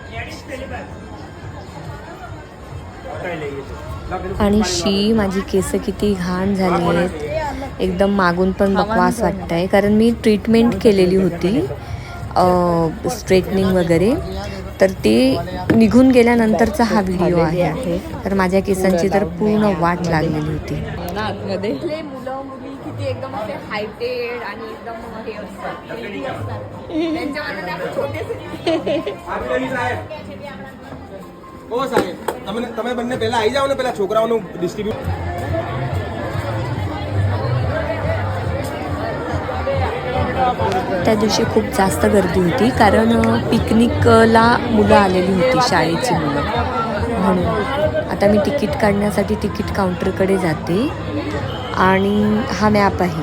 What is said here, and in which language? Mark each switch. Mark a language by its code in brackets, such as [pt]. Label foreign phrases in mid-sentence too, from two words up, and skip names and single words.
[mr] आणि शी माझी केस किती घाण झाली आहेत, एकदम मागून पण बकवास वाटतंय, कारण मी ट्रीटमेंट केलेली होती स्ट्रेटनिंग वगैरे. तर ते निघून गेल्यानंतरचा हा व्हिडिओ आहे. तर माझ्या केसांची तर पूर्ण वाट लागलेली होती. मुलं मुली किती एकदम असे हायटेड आणि एकदम हे असतात, [gu] ઓ સાહેબ તમે બંને પહેલા આવી જાઓ ને, પેલા છોકરાઓનું ડિસ્ટ્રીબ્યુટ. [mr] त्या दिवशी खूप जास्त गर्दी होती, कारण पिकनिकला मुलं आलेली होती, शाळेची मुलं म्हणून. आता मी तिकीट काढण्यासाठी तिकीट काउंटरकडे जाते, आणि हा मॅप आहे.